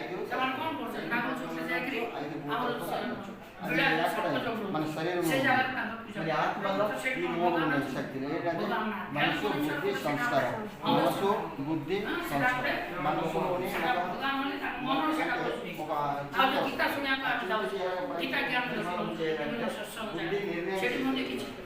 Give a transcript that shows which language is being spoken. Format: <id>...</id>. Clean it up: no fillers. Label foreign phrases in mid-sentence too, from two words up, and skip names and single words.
<or>ସେମାନେ କ'ଣ କରୁଛନ୍ତି ନାଗ ଚୋଟରେ ଯାଇକରି ଆମର</or> <te>మన శరీరం ఈ మూడు ఉన్నాయి శక్తులు ఏంటంటే మనసు బుద్ధి సంస్కారం మనసు బుద్ధి సంస్కారం మనసులోని బుద్ధి నిర్ణయం</te>